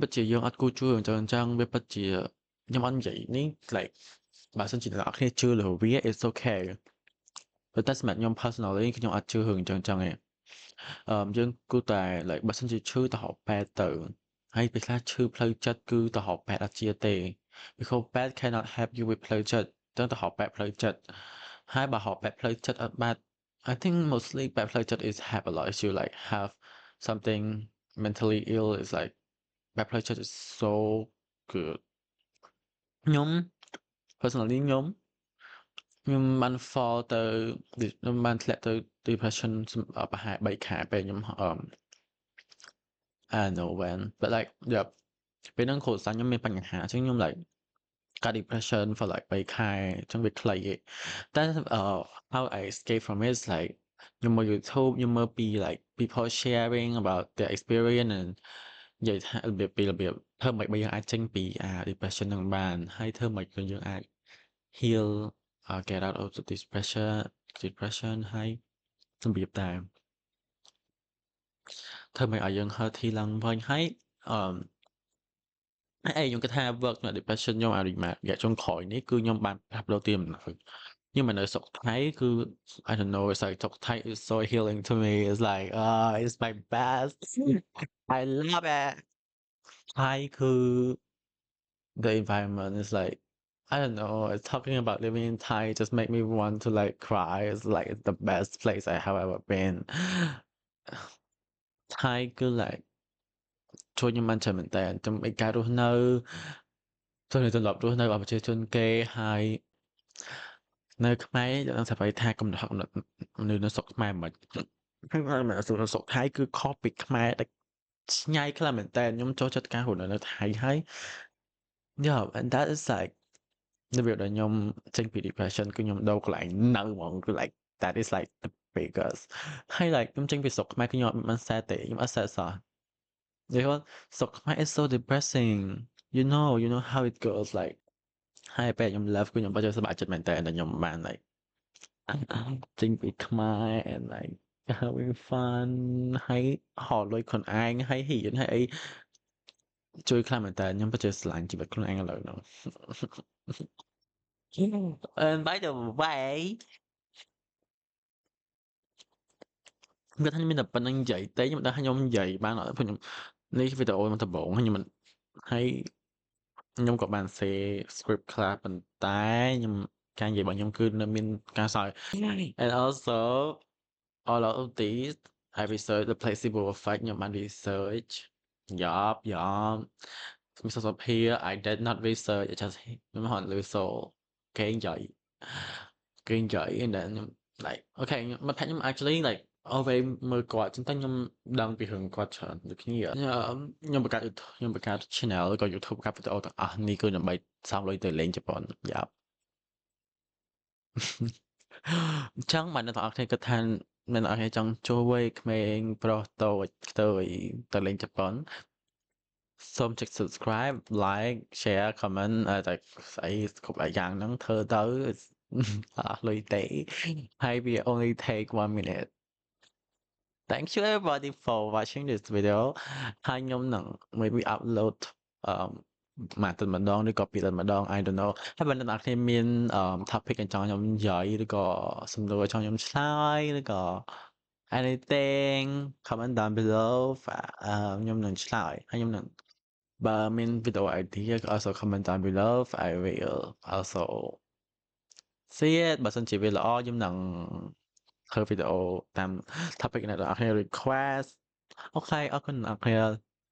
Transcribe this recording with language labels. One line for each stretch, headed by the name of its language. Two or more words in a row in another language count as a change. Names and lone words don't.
Khmer: តជាយើងអត់គួរជួយអញ្ចឹងវាពិតជាខ្ញុំអត់និយាយនេះ like បើសិនជាអ្នកនរគ្នាជឿលើវា
English: it's okay
Khmer: ប៉ុន្តែសម្រាប់ខ្ញុំ personally ខ្ញុំអត់ជឿ រឿងអញ្ចឹងទេយើងគួរតែ like បើសិនជាឈឺទៅហៅពេទ្យទៅហើយពេលខ្លះឈឺផ្លូវចិត្តគឺទៅ ហៅពេទ្យអត់ជាទេ
English: because pet cannot help you with
Khmer: ផ្លូវចិត្តទៅហៅពេទ្យផ្លូវចិត្តហើយបើហៅពេទ្យផ្លូវចិត្តអត់បាន
English: I think mostly
Khmer: ពេទ្យផ្លូវចិត្ត
English: is have a lot of issue like have something mentally ill is like
Khmer: ពេទ្យផ្លូវចិត្ត
English: is so good
Khmer: ខ្ញុំ personally ខ្ញុំបាន fall ទៅខ្ញុំបានធ្លាក់ទៅ depression ប្រហែល3ខែពេលខ្ញុំ
English: I don't know when but like
Khmer: ពេលហ្នឹងគ្រូសាស្ត្រខ្ញុំមានបញ្ហាអញ្ចឹងខ្ញុំ like កាត់ depression
English: for like
Khmer: 3 ខែអញ្ចឹងវាខ្លីឯងតែ
English: how I escape from it is like
Khmer: ខ្ញុំមើល YouTube ខ្ញុំមើលពី
English: like people sharing about their experience and
Khmer: និយាយថារបៀបធ្វើម៉េចបើយើងអាចចេញពី depression ហ្នឹងបានហើយធ្វើម៉េចក៏យើងអាច
English: heal get out of the depression
Khmer: ហើយរបៀបដែរ ធ្វើម៉េចឲ្យយើង healthy ឡើងវិញហើយខ្ញុំគិតថា work នៅ depression ខ្ញុំរយៈចុងក្រោយនេះគឺខ្ញុំបានផ្លាស់ប្ដូរទីលំនៅខ្ញុំមកនៅស្រុកថៃគឺ
English: I don't know it's like
Khmer: ស្រុកថៃ
English: is so healing to me it's like it's my best I love it
Khmer: ថៃគឺ
English: the environment is like I don't know talking about living in Thai just make me want to like cry it's like the best place I have ever been
Khmer: Thai គឺ like ជួយខ្ញុំបានច្រើនមែនតើចំឯការរស់នៅទម្លាប់រស់នៅរបស់ប្រជាជនគេហើយនៅខ្មែរយើងស្រាប់ថាកំណត់មនុស្សនៅស្រុកខ្មែរមិនហើយនៅស្រុកថៃ គឺខុសពីខ្មែរដែលឆ្ងាយខ្លះមែនតើខ្ញុំចូលចិត្តការរស់នៅថៃហើយ
English: yeah and that is like
Khmer: របៀបដែលខ្ញុំចេញពី depression គឺខ្ញុំដូរកន្លែងនៅហ្មងគឺ like
English: that is like the biggest
Khmer: ហើយ like ខ្ញុំចេញពីស្រុកខ្មែរគឺខ្ញុំអត់បាន sad ទេខ្ញុំអត់ sad សោះ because ស្រុកខ្មែរ
English: is so depressing you know how it goes like
Khmer: ហើយពេលខ្ញុំ love គឺខ្ញុំពិតជាសប្បាយចិត្តមែនតើខ្ញុំបាន like ចេញពីខ្មែរ
English: and like having fun
Khmer: ហើយហៅលុយខ្លួនឯងហើយហ៊ានហើយអីជួយខ្លះមែនតើខ្ញុំពិតជាស្រឡាញ់ជីវិតខ្លួនឯងឥឡូវហ្នឹង
English: and by the way
Khmer: ខ្ញុំមានតែប៉ុណ្្នឹងនិយាយទេខ្ញុំដឹងថាខ្ញុំនិយាយបានអត់ព្រោះខ្ញុំនេះវីដេអូមកដំបូងហើយខ្ញុំក៏បាន
English: say script
Khmer: ខ្លះប៉ុន្តែខ្ញុំការនិយាយរបស់ខ្ញុំគឺនៅមានការសើច
English: and also all of these I research the placebo effect
Khmer: ខ្ញុំបាន
English: research yup Mr. Sophia I did not research I just
Khmer: ខ្ញុំហត់លើសូគេនិយាយ
English: and then
Khmer: ខ្ញុំ like okay មកផាក់ខ្ញុំ
English: actually like always
Khmer: មើលគាត់ចឹងតែខ្ញុំដឹងពីរឿងគាត់ច្រើនដូចគ្នាខ្ញុំបង្កើត channel ក៏ YouTube បង្កើតវីដេអូ ទាំងអស់នេះគឺដើម្បីសងលុយទៅលេងជប៉ុនយ៉ាប់អញ្ចឹងបាទអ្នកទាំងអស់គ្នាគិតថាអ្នកទាំងអស់គ្នាចង់ជួយក្មេងប្រុសតូចខ្ទើយទៅលេងជប៉ុនសូមចុច
English: subscribe like share
Khmer: comment តែស្អីគ្រប់យ៉ាងហ្នឹងធ្វើទៅអស់លុយទេហើយវា
English: only take 1 minute Thank you everybody for watching this
Khmer: video ហើយខ្ញុំនឹង
English: maybe upload
Khmer: អឺមួយទិតម្ដងឬក៏ពីរទិតម្ដង
English: I don't know
Khmer: ហើយបើអ្នកនរគ្នាមានtopic អញ្ចឹងខ្ញុំនិយាយឬក៏សំណួរចង់ខ្ញុំឆ្លើយឬក៏
English: anything comment down below
Khmer: ខ្ញុំនឹងឆ្លើយហើយខ្ញុំនឹងបើមាន
English: video idea also comment down below I will also see it
Khmer: បើសិនជាវាល្អខ្ញុំនឹងធ្វើវីដេអូតាម topic អ្នកនរគ្នា request អូខេអរគុណអ្នកនរគ្នា